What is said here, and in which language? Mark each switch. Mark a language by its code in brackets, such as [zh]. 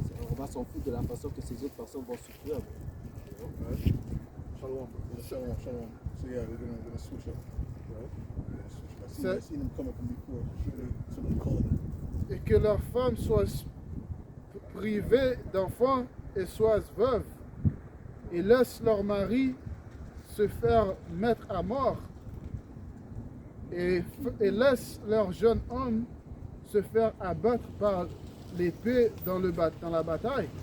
[fr] On va s'en foutre de la façon que ces autres personnes vont souffrir. Ouais. Shalom. Shalom, shalom. [en] So yeah, we're gonna switch up. Right? We're gonna switch up. I I seen them come up from before. So they call it. [fr] Et que leurs femmes soient privées d'enfants et soient veuves, et laissent leur mari se faire mettre à mort, et laissent leur jeune homme se faire abattre par l'épée dans la bataille.